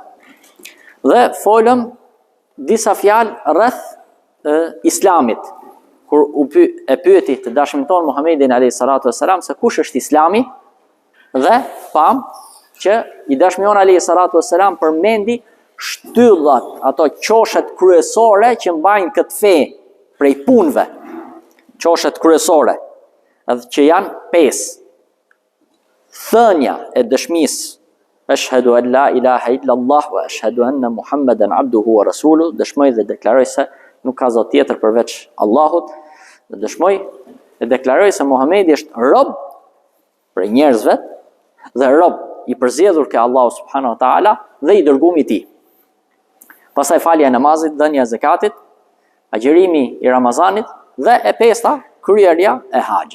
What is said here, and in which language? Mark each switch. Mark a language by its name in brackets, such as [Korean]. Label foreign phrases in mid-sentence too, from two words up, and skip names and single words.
[Albanian] Dhe folëm disa fjalë rreth islamit, kur e pyeti të dashurin ton Muhammedin [Arabic] عليه الصلاة والسلام [Albanian] se kush është Islami, dhe pam që i dashmion [Arabic] عليه الصلاة والسلام [Albanian] përmendi shtyllat, ato qoshet kryesore që mbajnë këtë fe prej punëve, qoshet kryesore, edhe që janë 5. Thënia e dëshmisë [Arabic] أشهد أن لا إله إلا الله وأشهد أن محمدا عبده ورسوله, [Albanian] dëshmoj dhe deklaroj se nuk ka zot tjetër përveç Allahut, dhe dëshmoj dhe deklaroj se Muhamedi është rob për njerëzve dhe rob i përzgjedhur ke Allahu [Arabic] سبحانه وتعالى [Albanian] dhe i dërguar i tij. Pastaj falja e namazit, dhënia e zakatit, agjërimi i Ramazanit dhe e 5-ta kryerja e haxhit.